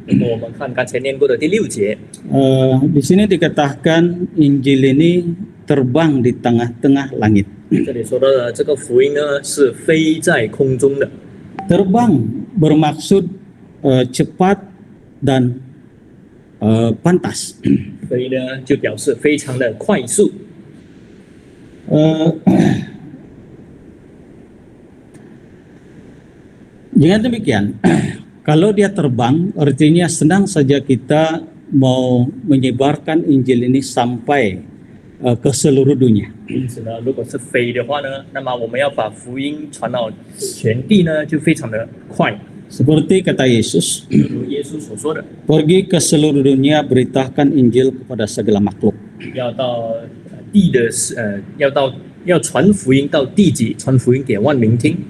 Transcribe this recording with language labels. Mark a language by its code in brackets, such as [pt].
[zh] 如果我们看刚才念过的第6节， [ms] di sini dikatakan Injil ini terbang di tengah-tengah langit. [zh] 这里说到的这个福音呢，是飞在空中的。 [ms] Terbang bermaksud cepat dan pantas. [zh] 飞呢，就表示非常的快速。 [ms] Dengan demikian, kalau dia terbang, artinya senang saja kita mau menyebarkan Injil ini sampai ke seluruh dunia. [zh] 因此呢，如果是飞的话呢，那么我们要把福音传到全地呢，就非常的快。 [ms] Seperti kata Yesus, [zh] 如耶稣所说的， [ms] pergi ke seluruh dunia, beritakan Injil kepada segala makhluk. [zh] 要到地的要传福音到地极，传福音给万民听。